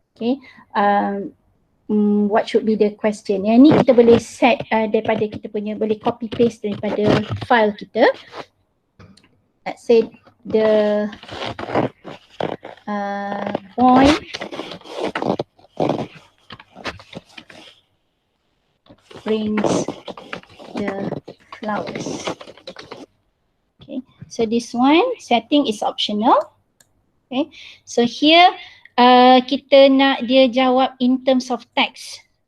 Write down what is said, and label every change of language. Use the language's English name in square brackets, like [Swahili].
[English] Okay, what should be the question? [Malay] Yang ni kita boleh set daripada kita punya, boleh copy paste daripada file kita. [English] Let's say the boy brings the flowers. Okay, so this one setting is optional. Okay, so here [Malay] kita nak dia jawab [English] in terms of text.